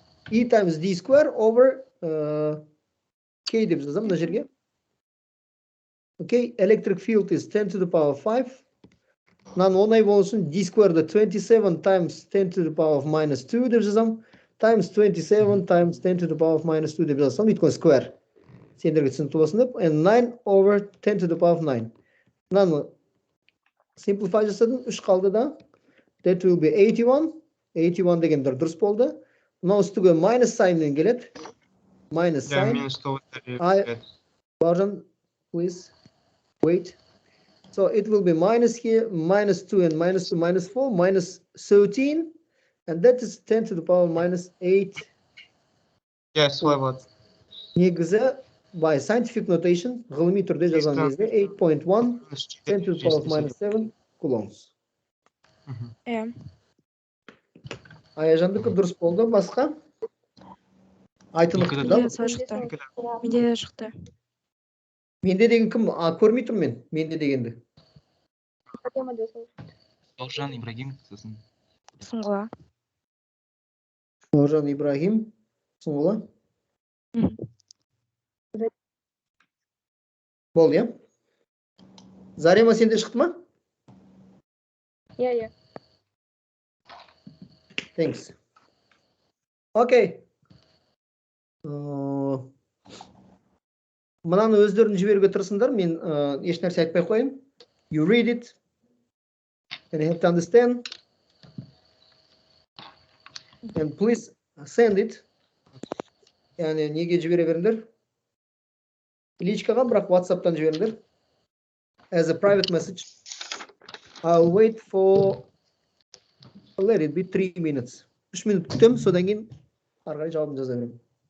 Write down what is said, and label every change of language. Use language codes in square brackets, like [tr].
[en] E times D square over K [kk] деп жазам мына жерге. [en] Okay, electric field is 10 to the power 5. [kk] Мынаны оңай болсын, [en] D square'ды 27 times 10 to the power of minus 2 [kk] деп жазам. [en] Times 27 times 10 to the power of minus 2 [kk] деп жазам. Өйткені [en] square. [kk] Сендерге түсінікті болсын деп. [en] And 9 over 10 to the power of 9. [kk] Мынаны simplify жасадым, 3 қалды да. [en] That will be 81. 81 [kk] дегендер дұрыс болды. Мынау үстіге minus sign'мен келеді. [en] Minus sign. [kk] Минус 9 дәрежесі. [en] Baujan, please wait. So it will be minus here, minus 2 and minus 2, minus 4, minus 13. And that is 10 to the power minus 8. Yes, [kk] солай. [en] Негізі, by scientific notation, [kk] ғылыми түрде жазған кезде [en] 8.1 10 to the power minus 7 coulombs. [kk] Аяжандікі дұрыс болды, басқа? Айтылықты да? Менде де шықты. Менде деген кім? Көрмей тұрмын мен, менде дегенді. Бауыржан Ибрагим сосын. Сұңғыла. Бауыржан Ибрагим, Сұңғыла. Болды, я? Зарема, сенде шықты ма? Иә. [en] Thanks. Окей. [kk] Мынаны өздерін жіберуге тырысыңдар, мен еш нәрсе айтпай қойын. [en] You read it, and you have to understand. And please send it. [kk] Yani неге жібере беріңдер? Личкаға, бірақ WhatsApp-тан жіберіңдер. [en] As a private message. I'll wait for, let it be 3 minutes. [kk] 3 минут күтем, содан кейін арғай жауабын жаза беремін.